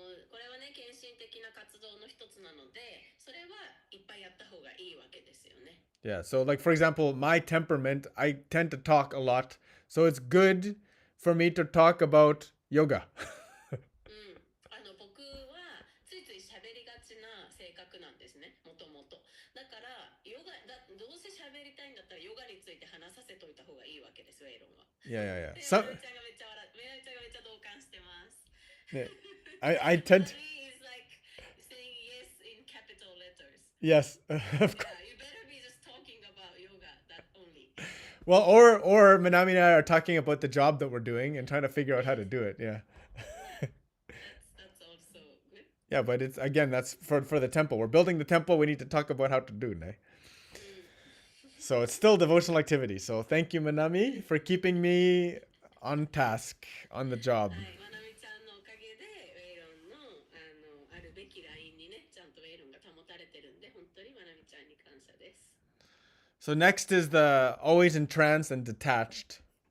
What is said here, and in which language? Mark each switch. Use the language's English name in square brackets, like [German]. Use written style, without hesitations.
[Japanese] これはね、献身的な活動の一つなので、それはいっぱいやった方がいいわけですよね。 [English] Yeah. So, like for example, my temperament, I tend to talk a lot, so it's good for me to talk about yoga. [Japanese] 僕はついつい喋りがちな性格なんですね、もともと。だからどうせ喋りたいんだったらヨガについて話させといた方がいいわけですよ、エイロンは。 [English] Yeah. [Japanese] めちゃめちゃ同感してます。 [English] I tend to... is like saying yes in capital letters. Yes. Yeah, you better be just talking about yoga, that only. Well, or Manami and I are talking about the job that we're doing and trying to figure out how to do it. Yeah. That's also good. Yeah, but it's again, that's for the temple. We're building the temple. We need to talk about how to do it. So it's still devotional activity. So thank you, Manami, for keeping me on task, on the job. [Japanese] はい、まなみちゃんのおかげでウェイロンのあるべきラインにね、ちゃんとウェイロンが保たれてるんで、本当にまなみちゃんに感謝です。 [English] So next is the always entranced and detached.